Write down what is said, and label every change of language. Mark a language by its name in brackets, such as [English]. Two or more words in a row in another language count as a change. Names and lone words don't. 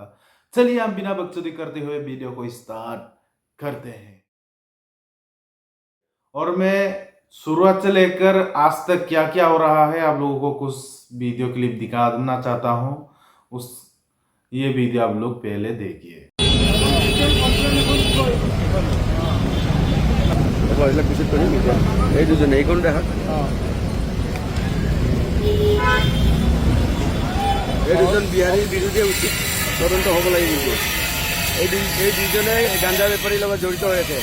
[Hindi] चलिए हम बिना बकचोदी करते हुए वीडियो को स्टार्ट करते हैं। और मैं शुरुआत से लेकर आज तक क्या क्या हो रहा है आप लोगों को कुछ [English] video clip [Hindi] दिखाना चाहता हूँ। उस ये वीडियो आप लोग पहले देखिए। [Assamese] এই দুজন বিহাৰীৰ বিৰুদ্ধে উচিত তদন্ত হ'ব লাগে। কিন্তু এই দুজনে গাঞ্জা বেপাৰীৰ লগত জড়িত হৈ আছে।